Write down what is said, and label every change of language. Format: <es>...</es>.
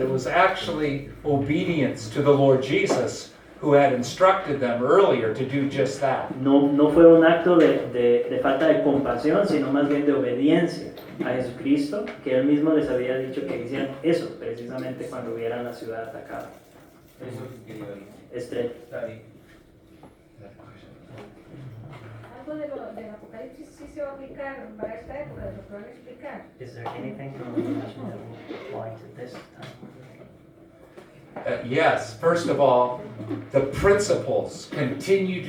<en>It was actually obedience to the Lord Jesus, who had instructed them earlier to do just that.</en> <es>No fue un acto de falta de compasión, sino más bien de obediencia a Jesucristo, que él mismo les había dicho que hicieran eso, precisamente cuando vieran la ciudad atacada. Eso es lo que quería oír. Está bien. Algo del Apocalipsis sí se va a aplicar para esta época, lo que van a explicar.</es> <en>Is there anything from Revelation that will apply to this time? Yes, first of all, the principles continue to</en>